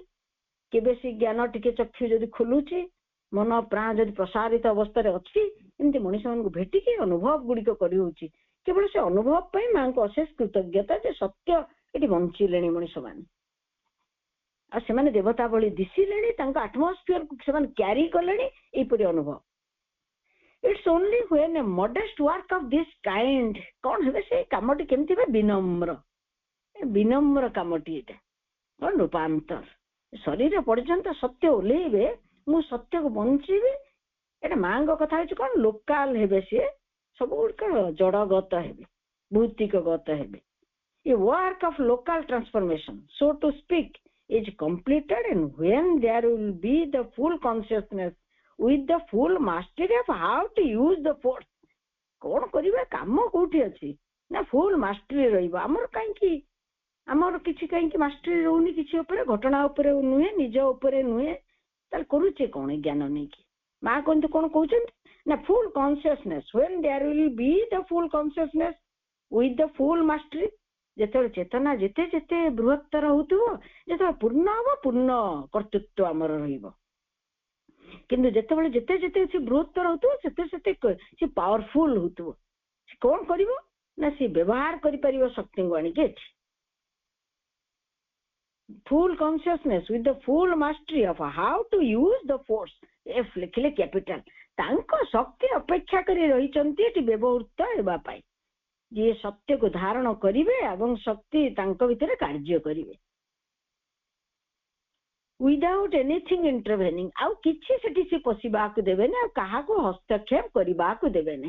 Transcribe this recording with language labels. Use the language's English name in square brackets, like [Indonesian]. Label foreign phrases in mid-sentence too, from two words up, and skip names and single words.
[Odia] କେବେ ସେ ଜ୍ଞାନ ଟିକେ ଚକ୍ଷୁ ଯଦି ଖୋଲୁଛି, ମନ ପ୍ରାଣ ଯଦି ପ୍ରସାରିତ ଅବସ୍ଥାରେ ଅଛି, ଏମିତି ମଣିଷ ମାନଙ୍କୁ ଭେଟିକି ଅନୁଭବ ଗୁଡିକ କରି ହଉଛି। କେବଳ ସେ ଅନୁଭବ ପାଇଁ ମାଙ୍କୁ ଅଶେଷ କୃତଜ୍ଞତା ଯେ ସତ୍ୟ ଏଠି ବଞ୍ଚିଲେଣି ମଣିଷ ମାନେ, ଆଉ ସେମାନେ ଦେବତା ଭଳି ଦିଶିଲେଣି, ତାଙ୍କ ଆଟମୋସ୍ଫିୟରକୁ ସେମାନେ କ୍ୟାରି କଲେଣି, ଏଇପରି ଅନୁଭବ। [English] It's only when a modest work of this kind, [Odia] କଣ ହେବେ ସେ କାମଟି କେମିତି ହେବେ, ବିନମ୍ର କାମଟି ଏଇଟା। କଣ ରୂପାନ୍ତର, ଶରୀର ପର୍ଯ୍ୟନ୍ତ ସତ୍ୟ ଓହ୍ଲେଇବେ, ମୁଁ ସତ୍ୟକୁ ବଞ୍ଚିବି। ଏଟା ମାଙ୍କ କଥା ହଉଛି କଣ, ଲୋକାଲ ହେବେ, ସିଏ ସବୁ ଗୁଡ଼ିକ ଜଡଗତ ହେବେ, ଭୌତିକଗତ ହେବେ। [English] A work of local transformation, so to speak, is completed, and when there will be the full consciousness with the full mastery of how to use the force. [Odia] କଣ କରିବା, କାମ କୋଉଠି ଅଛି ନା [English] full mastery [Odia] ରହିବ। ଆମର କାହିଁକି, ଆମର କିଛି କାହିଁକି ମାଷ୍ଟରୀ ରହୁନି କିଛି ଉପରେ, ଘଟଣା ଉପରେ ନୁହେଁ, ନିଜ ଉପରେ ନୁହେଁ, ତାହେଲେ କରୁଛେ କଣ ଜ୍ଞାନ ନେଇକି। ମା କହନ୍ତି କଣ କହୁଛନ୍ତି ନା, [English] full consciousness, when there will be the full consciousness with the full mastery, [Odia] ଯେତେବେଳେ ଚେତନା ଯେତେ ଯେତେ ବୃହତ୍ତର ହଉଥିବ, ଯେତେବେଳେ ପୂର୍ଣ୍ଣ ହବ, ପୂର୍ଣ୍ଣ କର୍ତ୍ତୃତ୍ୱ ଆମର ରହିବ। କିନ୍ତୁ ଯେତେବେଳେ ଯେତେ ଯେତେ ସେ ବୃହତ୍ତର ହଉଥିବ, ସେତେ ସେତେ ସେ ପାୱାରଫୁଲ ହଉଥିବ। ସେ କଣ କରିବ ନା, ସେ ବ୍ୟବହାର କରିପାରିବ ଶକ୍ତିଙ୍କୁ ଆଣିକି ଏଠି। [English] full consciousness with the full mastery of how to use the force, [Odia] F ଲେଖିଲେ କ୍ୟାପିଟାଲ। ତାଙ୍କ ଶକ୍ତି ଅପେକ୍ଷା କରି ରହିଛନ୍ତି ଏଠି ବ୍ୟବହୃତ ହେବା ପାଇଁ, ଯିଏ ସତ୍ୟକୁ ଧାରଣ କରିବେ ଏବଂ ଶକ୍ତି ତାଙ୍କ ଭିତରେ କାର୍ଯ୍ୟ କରିବେ। [English] without anything intervening, [Odia] ଆଉ କିଛି ସେଠି ସେ ପଶିବାକୁ ଦେବେନି, ଆଉ କାହାକୁ ହସ୍ତକ୍ଷେପ କରିବାକୁ ଦେବେନି।